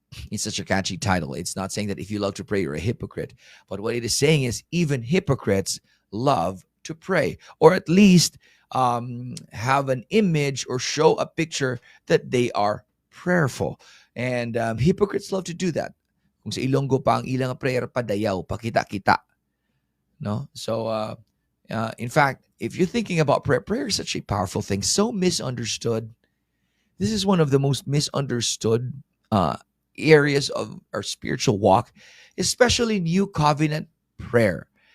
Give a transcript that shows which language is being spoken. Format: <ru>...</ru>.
<en>It's such a catchy title. It's not saying that if you love to pray, you're a hypocrite. But what it is saying is even hypocrites love to pray, or at least have an image or show a picture that they are prayerful. And hypocrites love to do that.</en> <tl>Kung sa Ilonggo pa ang ilang prayer padayaw, pakita-kita. No?</tl> <en>So, in fact, if you're thinking about prayer, prayer is such a powerful thing, so misunderstood. This is one of the most misunderstood areas of our spiritual walk, especially New Covenant prayer.</en>